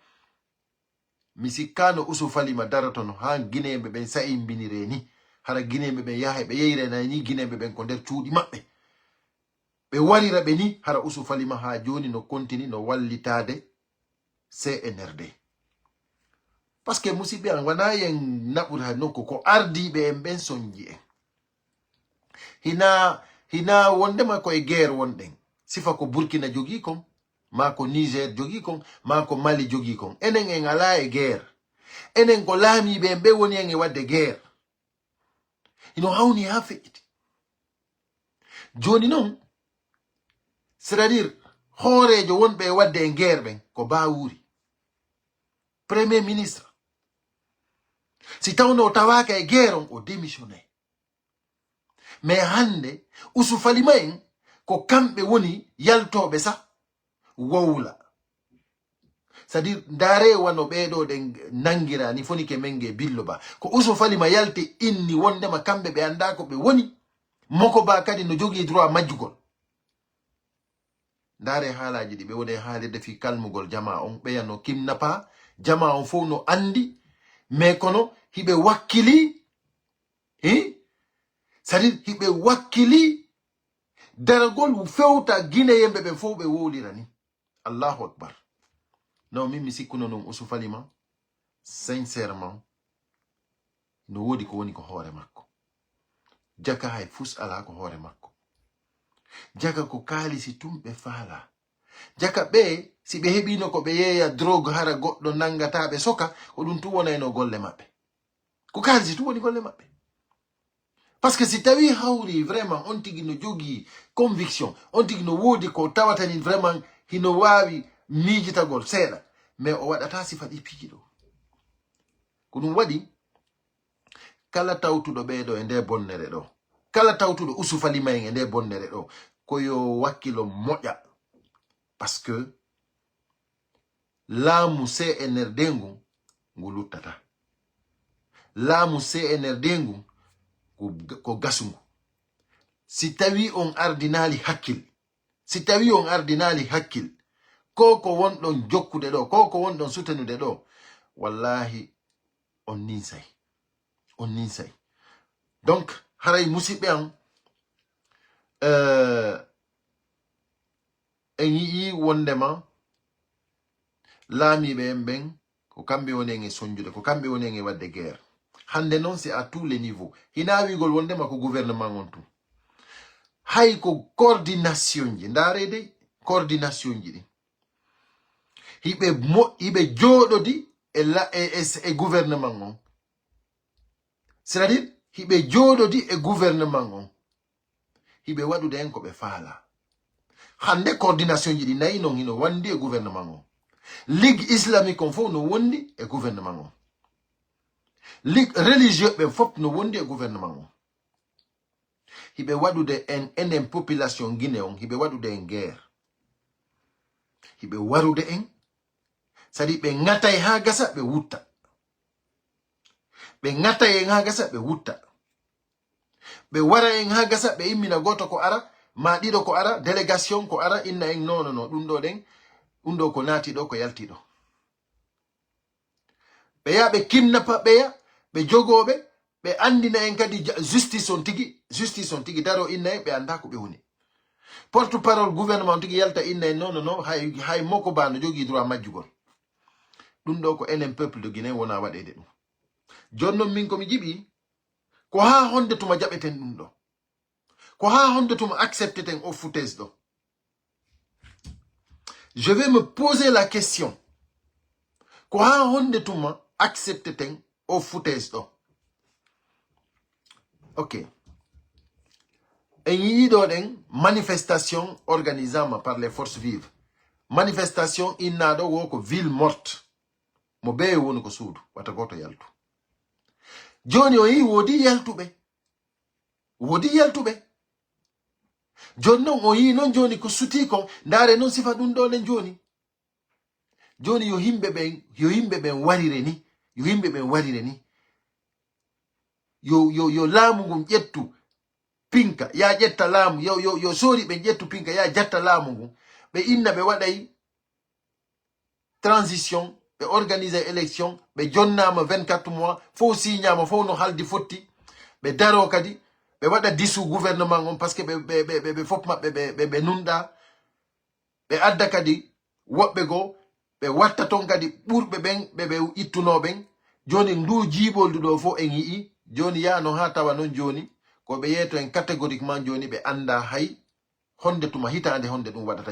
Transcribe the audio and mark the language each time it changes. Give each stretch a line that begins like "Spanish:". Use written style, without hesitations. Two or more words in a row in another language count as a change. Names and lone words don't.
Fula: mi sikkano Usufalima daraton ha guinéɓe ɓen sa'imbinire ni hara guinéɓe ɓen yaha ɓe yeyrena ni guinéɓe ɓen ko nder cuuɗi maɓɓe ɓe warira ɓe ni hara Usufalima ha joni no continue no wallitade CNRD
French: parce que
Fula: musidɓe an wana yen naɓuri ha nokku ko ardiɓe en ɓen sonji en hina wondema koye guerre wonɗen sifa ko Burkina jogui kon ma ko Niger jogui kon ma ko Mali jogui kon enen en ala e guerre enen ko laamiɓe en ɓe woni en e wadde guerre ino hawni ha feƴƴiti joni noon
French: c'est à dire
Fula: hoorejo wonɓe e wadde en guerre ɓen ko Bawuri
French: premier ministre
Fula: si tawno o tawaka e guerre on o démissionné mais hande Usufalima en ko kamɓe woni yaltoɓe sa wowla
French: c'est à dire
Fula: ndare wano ɓeɗo ɗen nangira ni foni ke menge billo ba ko Usufalima yalti inni wondema kamɓe ɓe anda ko ɓe woni moko ba kadi no jogui droit majjugol ndare haalaji ɗi ɓe woni haalirde fi kalmugol jama on ɓeyano kimnapa jama on fof no andi mais kono hiɓe wakkili
French: c'est-à-dire
Fula: hiɓe wakkili daragol fewta Guinée yemɓe ɓen fof ɓe wowlira ni Allahu akbar non min mi sikkuno non Usufalima sincèrement no wodi ko woni ko hoore makko jaka hay fus ala ko hoore makko jaka ko kaalisi tumɓe faala jaka ɓe si ɓe heɓino ko ɓe yeeya drogue hara goɗɗo nangataɓe soka ko ɗum tu wonayno golle maɓɓe ko kaalisi tu woni golle maɓɓe
French: parce que
Fula: si tawi hawri vraiment on tigi no jogii conviction on tigi no woodi ko tawatani vraiment hino wawi miijitagol seeɗa mais o waɗata sifa ɗi piiji ɗo ko ɗum waɗi kala tawtuɗo ɓeɗo e nde bonnere ɗo kala tawtuɗo Usufalima en e nde bonnere ɗo koyo wakkilo moƴƴa
French: parce que
Fula: laamu CNRD ngu luttata laamu CNRD ngu ko gasungu si tawi on ardinali hakkil si tawi on ardinali hakkil ko wonɗon jokkude ɗo ko wonɗon sutenude ɗo wallahi on ninsay donc haray musidɓe an en yii wondema laamiɓe en ɓen ko kamɓe woni en e sonjude ko kamɓe woni en e wadde guerre hande noon
French: c'est à tous les niveaux
Fula: hina wigol wondema ko gouvernement on tu hay ko coordination ji ndaarede coordination ji ɗi hiɓe jooɗodi e gouvernement on
French: c'est à dire
Fula: hiɓe jooɗodi e gouvernement on hiɓe waɗude en ko ɓe faala hande coordination ji ɗi nayi noon hino wandi e gouvernement on
French: ligue islamique
Fula: on fof no wondi e gouvernement on
French: ligue religieux
Fula: ɓen fof no wondi e gouvernement on hiɓe waɗude enen population Guinée on hiɓe waɗude en guerre hiɓe warude en
French: c'est-à-dire
Fula: ɓe ŋatay ha gasa ɓe wutta ɓe ŋatay en ha gasa ɓe wutta ɓe wara en ha gasa ɓe immina goto ko ara ma ɗiɗo ko ara délégation ko ara inna en non ɗum ɗo ɗen ɗum ɗo ko naati ɗo ko yalti ɗo ɓe ya ɓe kimnapa ɓeya ɓe jogoɓe ɓe andina en kadi justice on tigi daro inna en ɓe anda ko ɓe woni
French: porte parole gouvernement
Fula: tigi yalta inna en non hay moko ba no jogui droit majjugol ɗum ɗo ko enen
French: peuple de Guinée
Fula: wona waɗede ɗum jonnon min komi jiɓi ko ha honde tuma jaɓeten ɗum ɗo, ko ha honde tuma accepteten o foutaise ɗo.
French: Je vais me poser la question,
Fula: ko ha honde tuma accepteten o foutaise ɗo. Ok, en yiɗo ɗen manifestation organisama
French: par les forces vives,
Fula: manifestation innaɗo wo ko
French: ville morte,
Fula: mo be woni ko suudu wata goto yaltu. Joni o yi wodi yaltuɓe, wodi yaltuɓe. Joni non o yi non joni ko suti kon ndare non sifa ɗum ɗo nen joni. Joni yo yimɓe ɓen warire ni, yo yimɓe ɓen warire ni. Yo laamu ngun ƴettu pinka ya ƴetta laamu, yo sori ɓe ƴettu pinka ya jatta laamu ngun. Ɓe inna ɓe waɗay transition, ɓe
French: organiser élection,
Fula: ɓe jonnama 24 mois, fo signama fo no haldi fotti, ɓe daro kadi ɓe waɗa disu gouvernement on parce que ɓe fof maɓɓe ɓe nunɗa, ɓe adda kadi woɓɓe goo ɓe watta ton kadi ɓurɓe ɓen ɓe ittunoɓen. Joni ndu jiiɓoldu ɗo fo en yii joni yano ha tawa non joni ko ɓe yeeto en catégoriquement joni ɓe anda hay honde tuma hitande honde ɗum waɗata.